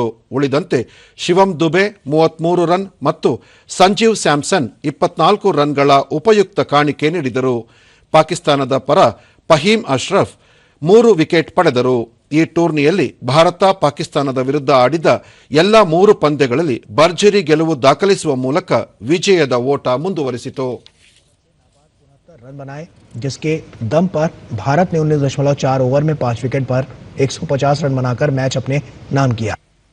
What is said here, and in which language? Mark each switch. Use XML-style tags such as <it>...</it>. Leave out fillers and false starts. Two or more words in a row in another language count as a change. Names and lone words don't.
<kn>ಉಳಿದಂತೆ ಶಿವಂ ದುಬೆ 33 ರನ್ ಮತ್ತು ಸಂಜೀವ್ ಸ್ಯಾಮ್ಸನ್ 24 ರನ್ಗಳ ಉಪಯುಕ್ತ ಕಾಣಿಕೆ ನೀಡಿದರು. ಪಾಕಿಸ್ತಾನದ ಪರ ಫಹೀಮ್ ಅಶ್ರಫ್ 3 ವಿಕೆಟ್ ಪಡೆದರು. ಈ ಟೂರ್ನಿಯಲ್ಲಿ ಭಾರತ ಪಾಕಿಸ್ತಾನದ ವಿರುದ್ಧ ಆಡಿದ ಎಲ್ಲ 3 ಪಂದ್ಯಗಳಲ್ಲಿ ಭರ್ಜರಿ ಗೆಲುವು ದಾಖಲಿಸುವ ಮೂಲಕ ವಿಜಯದ ಓಟ ಮುಂದುವರಿಸಿತು.</kn> <hi>रन बनाए जिसके दम पर भारत ने 19.4 ओवर में 5 विकेट पर 150 रन बनाकर मैच अपने नाम किया.</hi>